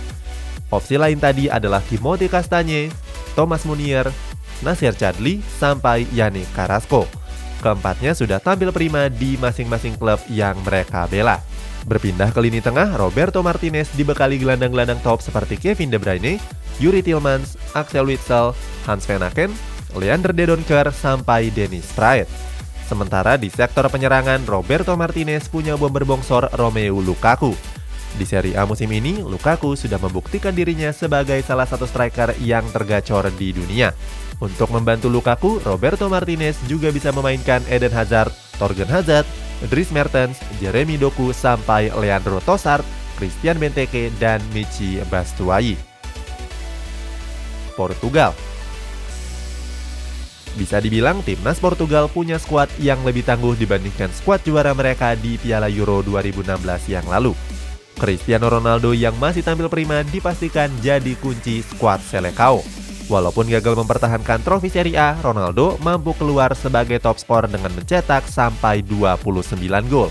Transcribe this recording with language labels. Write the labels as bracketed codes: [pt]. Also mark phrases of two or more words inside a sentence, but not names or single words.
[id] Opsi lain tadi adalah Timothy Castagne, Thomas Munier, Nacer Chadli, sampai Yannick Carrasco. Keempatnya sudah tampil prima di masing-masing klub yang mereka bela. Berpindah ke lini tengah, Roberto Martinez dibekali gelandang-gelandang top seperti Kevin De Bruyne, Yuri Tillmans, Axel Witsel, Hans Van Aken, Leander De Donker, sampai Dennis Praet. Sementara di sektor penyerangan, Roberto Martinez punya bomber bongsor Romelu Lukaku. Di Serie A musim ini, Lukaku sudah membuktikan dirinya sebagai salah satu striker yang tergacor di dunia. Untuk membantu Lukaku, Roberto Martinez juga bisa memainkan Eden Hazard, Thorgan Hazard, Dries Mertens, Jeremy Doku, sampai Leandro Trossard Christian Benteke, dan Michy Batshuayi. Portugal. Bisa dibilang timnas Portugal punya skuad yang lebih tangguh dibandingkan skuad juara mereka di Piala Euro 2016 yang lalu. Cristiano Ronaldo yang masih tampil prima dipastikan jadi kunci skuad Selecao. Walaupun gagal mempertahankan trofi Serie A, Ronaldo mampu keluar sebagai top skor dengan mencetak sampai 29 gol.